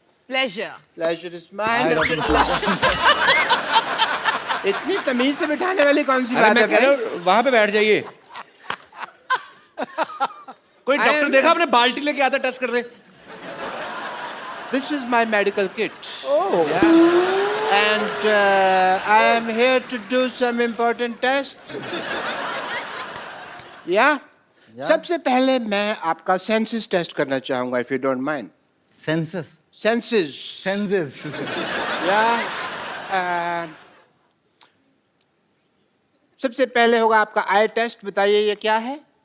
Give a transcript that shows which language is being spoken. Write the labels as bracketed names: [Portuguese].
[English] Pleasure. Pleasure is mine. [Hindi] इतनी तमीज से बिठाने वाली कौन सी अरे बात है मैं कह भाई? रहा हूं, वहां पे बैठ जाइए। कोई डॉक्टर देखा आपने? बाल्टी लेके आता टेस्ट कर रहे। [English] This is my medical kit. Oh. Yeah. And I am here to do some important tests. Yeah? [Hindi] सबसे पहले मैं आपका सेंसस टेस्ट करना चाहूंगा, [English] if you don't mind. Census? Senses. Senses? Yeah. [Hindi] सबसे पहले होगा आपका आई टेस्ट। बताइए ये क्या है?